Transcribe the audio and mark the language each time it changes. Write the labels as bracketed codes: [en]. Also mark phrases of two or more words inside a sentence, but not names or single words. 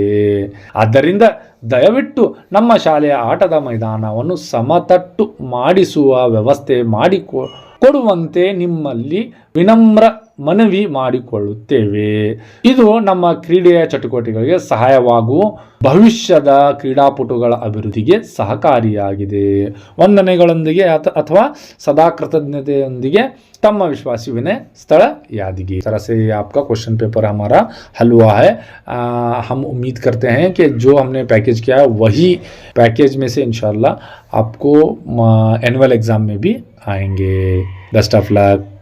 [kn] ಆದ್ದರಿಂದ ದಯವಿಟ್ಟು ನಮ್ಮ ಶಾಲೆಯ ಆಟದ ಮೈದಾನವನ್ನು ಸಮತಟ್ಟು ಮಾಡಿಸುವ ವ್ಯವಸ್ಥೆ ಮಾಡಿಕೊಡುವಂತೆ ನಿಮ್ಮಲ್ಲಿ ವಿನಮ್ರ ಮನವಿ ಮಾಡಿಕೊಳ್ಳುತ್ತೇವೆ। ಇದು ನಮ್ಮ ಕ್ರೀಡೆಯ ಚಟುವಟಿಕೆಗಳಿಗೆ ಸಹಾಯವಾಗುವ ಭವಿಷ್ಯದ ಕ್ರೀಡಾಪಟುಗಳ ಅಭಿವೃದ್ಧಿಗೆ ಸಹಕಾರಿಯಾಗಿದೆ। ವಂದನೆಗಳೊಂದಿಗೆ ಅಥವಾ ಸದಾ ಕೃತಜ್ಞತೆಯೊಂದಿಗೆ ತಮ್ಮ ವಿಶ್ವಾಸಿ ವಿನಯ ಸ್ಥಳ ಯಾದಗಿರಿ। [hi] तरह से आपका [en] question paper [hi] हमारा हल हुआ है। हम उम्मीद करते हैं कि जो हमने पैकेज किया है वही पैकेज में से इंशाल्लाह आपको [en] annual exam [hi] में भी आएंगे। [en] best of luck.